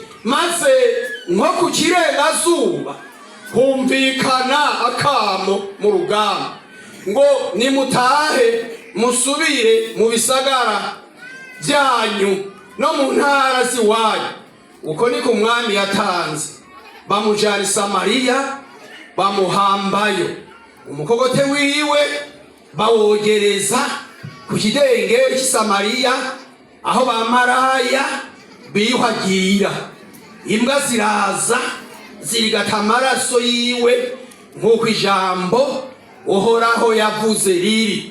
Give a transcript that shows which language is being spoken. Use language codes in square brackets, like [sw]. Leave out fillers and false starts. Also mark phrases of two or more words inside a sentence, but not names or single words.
[rn] Maze nko ku kirengazuba humvikana akamo mu rugamba ngo nimutahe musubire mu bisagara byanyu no mu ntara ziwanyu. Uko niko umwami yatanze, bamujana i Samariya bamuhambayo, umukogote wiwe bawogereza ku kidengeri cy'i Samariya aho bamaraya biyuhagira. Imbwa ziraza zirigata amaraso yiwe nk'uko ijambo Uhoraho yavuze riri.